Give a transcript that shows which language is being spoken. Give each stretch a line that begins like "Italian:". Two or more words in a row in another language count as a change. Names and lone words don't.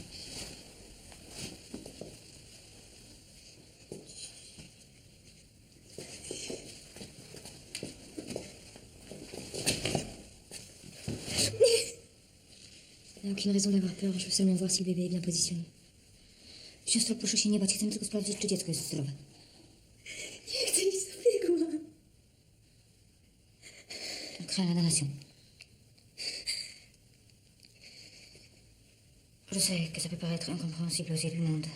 French: Il n'y a aucune raison d'avoir peur. Je veux seulement voir si le bébé est bien positionné.
Polish: Siostro, proszę się nie bać. Chcemy tylko sprawdzić, czy dziecko jest zdrowe. Nie chcę nic takiego.
French: On craint la damnation. Je sais que ça peut paraître incompréhensible aux yeux du monde.